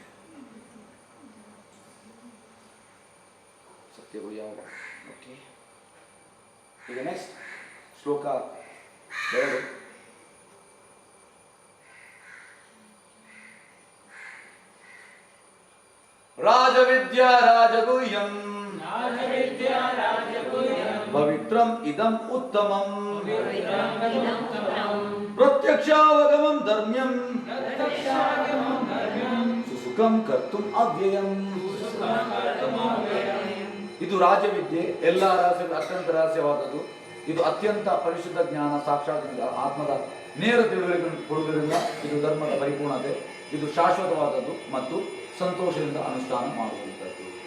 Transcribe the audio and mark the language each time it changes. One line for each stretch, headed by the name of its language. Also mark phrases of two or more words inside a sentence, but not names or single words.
Kannada: ಸತ್ಯಗಳು ಯಾವಾಗ? ಓಕೆ, ಈಗ ನೆಕ್ಸ್ಟ್ ಶ್ಲೋಕ 2.
Sanskrit: ರಾಜವಿದ್ಯಾ ರಾಜಗುಹ್ಯಂ ಪವಿತ್ರಂ ಇದಂ ಉತ್ತಮಂ ಪ್ರತ್ಯಕ್ಷಾವಗಮಂ ಧರ್ಮ್ಯಂ ಸುಸುಖಂ ಕರ್ತುಂ ಅವ್ಯಯಂ.
Kannada: ಇದು ರಾಜವಿದ್ಯೆ, ಎಲ್ಲ ರಹಸ್ಯ ಅತ್ಯಂತ ರಹಸ್ಯವಾದದ್ದು. ಇದು ಅತ್ಯಂತ ಪರಿಶುದ್ಧ ಜ್ಞಾನ, ಸಾಕ್ಷಾತ್ ಆತ್ಮದ ನೇರ ತಿಳುವಳಿಕೆ ಕೊಡುವುದರಿಂದ ಇದು ಧರ್ಮದ ಪರಿಪೂರ್ಣತೆ. ಇದು ಶಾಶ್ವತವಾದದ್ದು ಮತ್ತು ಸಂತೋಷದಿಂದ ಅನುಷ್ಠಾನ ಮಾಡುವಂಥದ್ದು.